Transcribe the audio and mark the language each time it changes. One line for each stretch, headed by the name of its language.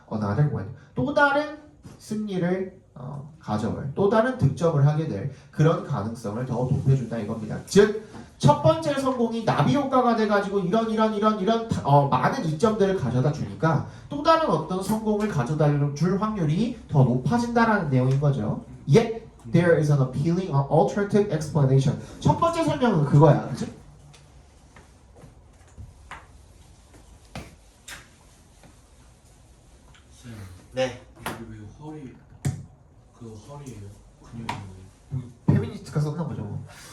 English: another one
Korean: 또 다른 승리를 가져올 또 다른 득점을 하게 될 그런 가능성을 더 높여준다 이겁니다. 즉 첫 번째 성공이 나비 효과가 돼가지고 이런 많은 이점들을 가져다 주니까 또 다른 어떤 성공을 가져다 줄 확률이 더 높아진다라는 내용인 거죠.
English: Yet there is an appealing alternative explanation.
Korean: 첫 번째 설명은 그거야, 그렇지? 네. 왜 허리 그 허리예요? 근육이 페미니스트가 썼나 보죠.